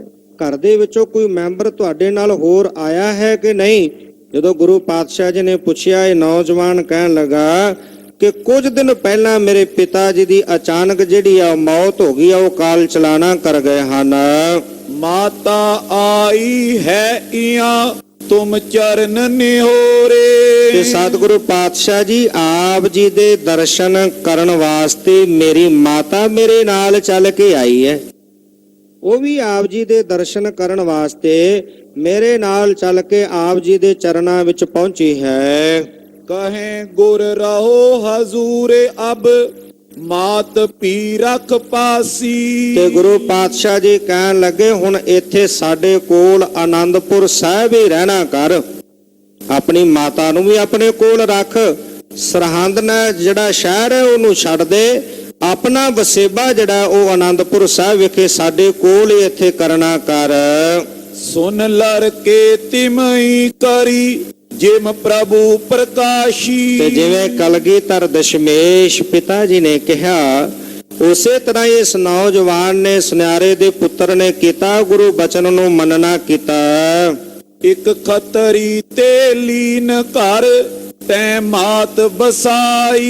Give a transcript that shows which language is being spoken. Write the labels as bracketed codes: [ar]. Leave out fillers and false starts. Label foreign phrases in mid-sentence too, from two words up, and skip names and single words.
[pa] ਘਰ ਦੇ ਵਿੱਚੋਂ ਕੋਈ ਮੈਂਬਰ ਤੁਹਾਡੇ ਨਾਲ ਹੋਰ ਆਇਆ ਹੈ ਕਿ ਨਹੀਂ? ਜਦੋਂ ਗੁਰੂ ਪਾਤਸ਼ਾਹ ਜੀ ਨੇ ਪੁੱਛਿਆ, ਇਹ ਨੌਜਵਾਨ ਕਹਿਣ ਲੱਗਾ ਕਿ ਕੁਝ ਦਿਨ ਪਹਿਲਾਂ ਮੇਰੇ ਪਿਤਾ ਜੀ ਦੀ ਅਚਾਨਕ ਜਿਹੜੀ ਆ ਮੌਤ ਹੋ ਗਈ ਆ, ਉਹ ਕਾਲ ਚਲਾਣਾ ਕਰ ਗਏ ਹਨ। [bra] माता आई है इया तुम चरण निहोरे। [pa] ਤੇ ਸਤਿਗੁਰੂ ਪਾਤਸ਼ਾਹ ਜੀ ਆਪ ਜੀ ਦੇ ਦਰਸ਼ਨ ਕਰਨ ਵਾਸਤੇ ਮੇਰੀ ਮਾਤਾ ਮੇਰੇ ਨਾਲ ਚੱਲ ਕੇ ਆਈ ਹੈ। ਉਹ ਵੀ ਆਪ ਜੀ ਦੇ ਦਰਸ਼ਨ ਕਰਨ ਵਾਸਤੇ ਮੇਰੇ ਨਾਲ ਚੱਲ ਕੇ ਆਪ ਜੀ ਦੇ ਚਰਨਾਂ ਵਿੱਚ ਪਹੁੰਚੀ ਹੈ। [bra] कहें गुर रहो हजूरे अब मात पी रख पासी। [pa] ਤੇ ਗੁਰੂ ਪਾਤਸ਼ਾਹ ਜੀ ਕਹਿਣ ਲੱਗੇ, ਹੁਣ ਇੱਥੇ ਸਾਡੇ ਕੋਲ ਆਨੰਦਪੁਰ ਸਾਹਿਬ ਹੀ ਰਹਿਣਾ ਕਰ, ਆਪਣੀ ਮਾਤਾ ਨੂੰ ਵੀ ਆਪਣੇ ਕੋਲ ਰੱਖ, ਸਰਹੰਦ ਨਾਲ ਜਿਹੜਾ ਸ਼ਹਿਰ ਹੈ ਉਹਨੂੰ ਛੱਡ ਦੇ, ਆਪਣਾ ਵਸੇਬਾ ਜਿਹੜਾ ਉਹ ਆਨੰਦਪੁਰ ਸਾਹਿਬ ਵਿਖੇ ਸਾਡੇ ਕੋਲ ਹੀ ਇੱਥੇ ਕਰਨਾ ਕਰ। [bra] सुन लड़के तिमई करी जिम प्रभु प्रकाशी। [pa] ਤੇ ਜਿਵੇਂ ਕਲਗੀਧਰ ਦਸ਼ਮੇਸ਼ ਪਿਤਾ ਜੀ ਨੇ ਕਿਹਾ, ਉਸੇ ਤਰ੍ਹਾਂ ਇਸ ਨੌਜਵਾਨ ਨੇ ਸੁਨਿਆਰੇ ਦੇ ਪੁੱਤਰ ਨੇ ਕੀਤਾ, ਗੁਰੂ ਬਚਨ ਨੂੰ ਮੰਨਣਾ ਕੀਤਾ। [bra] ਇੱਕ ਖੱਤਰੀ ਤੇ ਲੀਨ ਘਰ ਤੈ ਮਾਤ ਬਸਾਈ।